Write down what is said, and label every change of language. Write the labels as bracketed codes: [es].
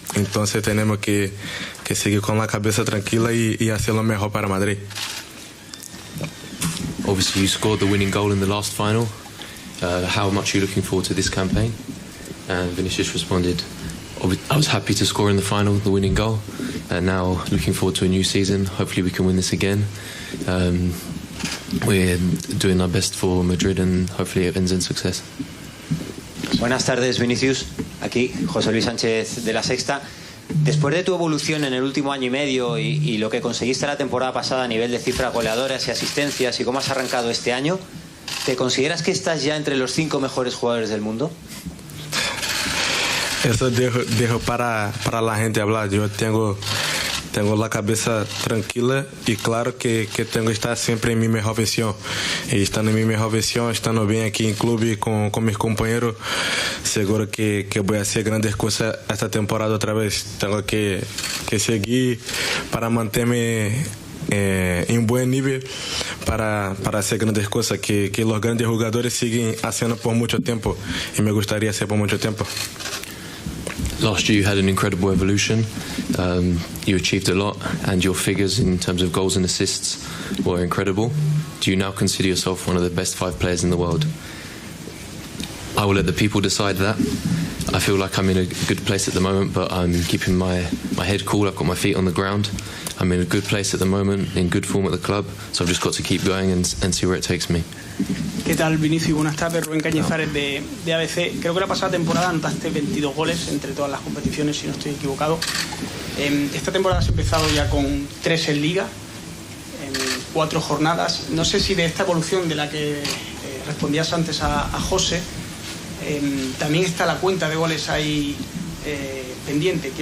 [es] Entonces tenemos que seguir con la cabeza tranquila y hacer lo mejor para Madrid. [en] Obviously you scored the winning goal in the last final. How much are you looking forward to this campaign? And Vinicius responded, I was happy to score in the final, the winning goal. And now looking forward to a new season. Hopefully we can win this again. We're doing our best for Madrid and hopefully it ends in success. [es] Buenas tardes, Vinicius. Aquí José Luis Sánchez de La Sexta. Después de tu evolución en el último año y medio y lo que conseguiste la temporada pasada a nivel de cifras goleadoras y asistencias y cómo has arrancado este año, ¿te consideras que estás ya entre los 5 mejores jugadores del mundo? Eso dejo para la gente hablar. Yo tengo la cabeza tranquila y claro que tengo que estar siempre en mi mejor versión. Y estando en mi mejor versión, estando bien aquí en club y con mis compañeros, seguro que voy a hacer grandes cosas esta temporada otra vez. Tengo que seguir para mantenerme en buen nivel para hacer grandes cosas que los grandes jugadores siguen haciendo por mucho tiempo y me gustaría hacer por mucho tiempo. [en] Last year you had an incredible evolution. You achieved a lot and your figures in terms of goals and assists were incredible. Do you now consider yourself one of the best 5 players in the world? I will let the people decide that. I feel like I'm in a good place at the moment, but I'm keeping my head cool. I've got my feet on the ground. I'm in a good place at the moment, in good form at the club, so I've just got to keep going and see where it takes me. [es] ¿Qué tal, Vinicius? Buenas tardes, Rubén Cañizares de ABC. Creo que la pasada temporada anotaste 22 goles entre todas las competiciones, si no estoy equivocado. Esta temporada has empezado ya con 3 en Liga, en 4 jornadas. No sé si de esta evolución de la que respondías antes a José, también está la cuenta de goles ahí pendiente.